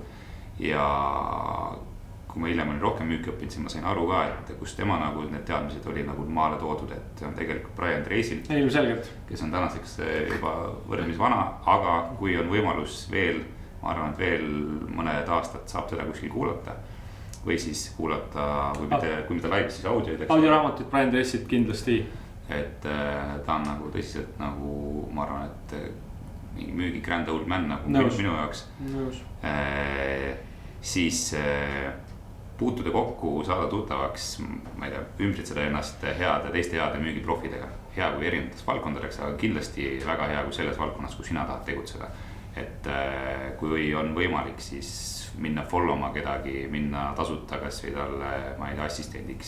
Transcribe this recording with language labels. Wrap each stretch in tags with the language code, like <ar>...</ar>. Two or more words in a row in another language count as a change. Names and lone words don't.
<et>Ja kui ma hiljem olin rohkem müüki õppinud, siis ma sain aru ka, et kus tema nagu need teadmised oli nagu maale toodud, et see on tegelikult Brian Tracy'l, kes on tänaseks juba võrdlemisi vana, aga kui on võimalus veel, ma arvan, et veel mõned aastad saab seda kuskil kuulata või siis kuulata, kui mitte live, siis audioid. Audioraamatut Brian Tracy't kindlasti. Et ta on nagu tõsiselt nagu, ma arvan, et mingi müügi</et> <en>grand old man</en> <et>nagu minu jaoks. Siis puutuda kokku, saada tuttavaks, ma ei tea, ümbritseda ennast teiste heade müügiprofidega. Hea kui erinevates valdkondadeks, aga kindlasti väga hea kui selles valdkonnas, kus sina tahad tegutseda. Et kui on võimalik, siis minna followma kedagi, minna tasuta kas või talle, ma ei tea, assistendiks.</et>